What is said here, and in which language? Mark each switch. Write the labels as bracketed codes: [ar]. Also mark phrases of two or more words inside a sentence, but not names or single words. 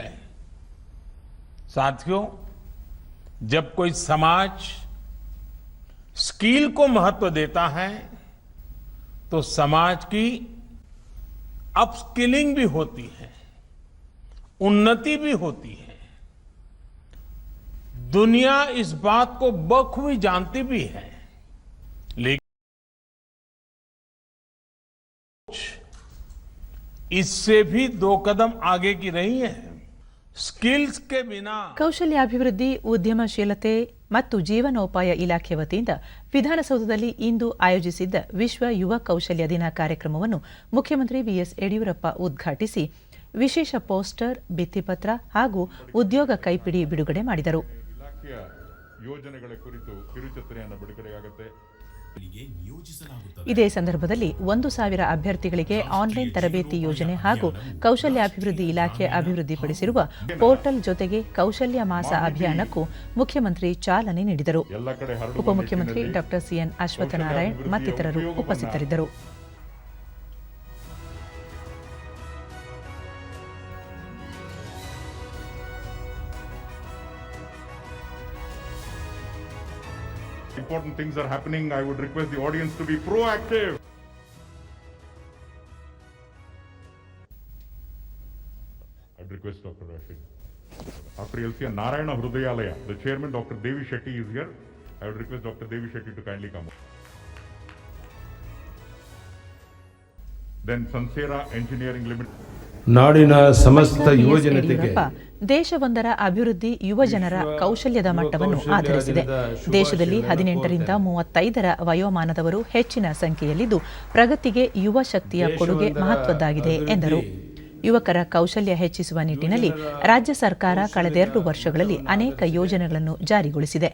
[hi] साथियों, जब कोई समाज स्किल को महत्व देता है तो समाज की अपस्किलिंग भी होती है, उन्नति भी होती है। दुनिया इस बात को बखूबी जानती भी है, लेकिन इससे भी 2 कदम आगे की रही है। स्किल्स के बिना [kn] ಕೌಶಲ್ಯಾಭಿವೃದ್ಧಿ, ಉದ್ಯಮಶೀಲತೆ ಮತ್ತು ಜೀವನೋಪಾಯ ಇಲಾಖೆ ವತಿಯಿಂದ ವಿಧಾನಸೌಧದಲ್ಲಿ ಇಂದು ಆಯೋಜಿಸಿದ್ದ ವಿಶ್ವ ಯುವ ಕೌಶಲ್ಯ ದಿನ ಕಾರ್ಯಕ್ರಮವನ್ನು ಮುಖ್ಯಮಂತ್ರಿ ಬಿಎಸ್ ಯಡಿಯೂರಪ್ಪ ಉದ್ಘಾಟಿಸಿ ವಿಶೇಷ ಪೋಸ್ಟರ್, ಭಿತ್ತಿಪತ್ರ ಹಾಗೂ ಉದ್ಯೋಗ ಕೈಪಿಡಿ ಬಿಡುಗಡೆ ಮಾಡಿದರು. ಇಲಾಖೆಯ ಯೋಜನೆಗಳ ಕುರಿತು ಕಿರುಚಿತ್ರೆಯನ್ನು ಬಿಡುಗಡೆಯಾಗುತ್ತೆ. ಇದೇ ಸಂದರ್ಭದಲ್ಲಿ 1,000 ಅಭ್ಯರ್ಥಿಗಳಿಗೆ ಆನ್ಲೈನ್ ತರಬೇತಿ ಯೋಜನೆ ಹಾಗೂ ಕೌಶಲ್ಯಾಭಿವೃದ್ಧಿ ಇಲಾಖೆ ಅಭಿವೃದ್ಧಿಪಡಿಸಿರುವ ಪೋರ್ಟಲ್ ಜೊತೆಗೆ ಕೌಶಲ್ಯ ಮಾಸ ಅಭಿಯಾನಕ್ಕೂ ಮುಖ್ಯಮಂತ್ರಿ ಚಾಲನೆ ನೀಡಿದರು. ಉಪಮುಖ್ಯಮಂತ್ರಿ ಡಾ ಸಿಎನ್ ಅಶ್ವತ್ಥನಾರಾಯಣ್ ಮತ್ತಿತರರು ಉಪಸ್ಥಿತರಿದ್ದರು. [en] Important things are happening. I would request the audience to be proactive. I would request Dr. Rashid. Dr. L.C. Narayana Hrudayalaya, the chairman, Dr. Devi Shetty is here. I would request Dr. Devi Shetty to kindly come. Then Sansera Engineering Limited. [kn] ನಾಡಿನ ಸಮಸ್ತ ಯುವಜನತೆಗೆ ದೇಶವೊಂದರ ಅಭಿವೃದ್ಧಿ ಯುವಜನರ ಕೌಶಲ್ಯದ ಮಟ್ಟವನ್ನು ಆಧರಿಸಿದೆ. ದೇಶದಲ್ಲಿ 18 ರಿಂದ 35 ವಯೋಮಾನದವರು ಹೆಚ್ಚಿನ ಸಂಖ್ಯೆಯಲ್ಲಿದ್ದು, ಪ್ರಗತಿಗೆ ಯುವ ಶಕ್ತಿಯ ಕೊಡುಗೆ ಮಹತ್ವದ್ದಾಗಿದೆ ಎಂದರು. ಯುವಕರ ಕೌಶಲ್ಯ ಹೆಚ್ಚಿಸುವ ನಿಟ್ಟಿನಲ್ಲಿ ರಾಜ್ಯ ಸರ್ಕಾರ ಕಳೆದ 2 ವರ್ಷಗಳಲ್ಲಿ ಅನೇಕ ಯೋಜನೆಗಳನ್ನು ಜಾರಿಗೊಳಿಸಿದೆ.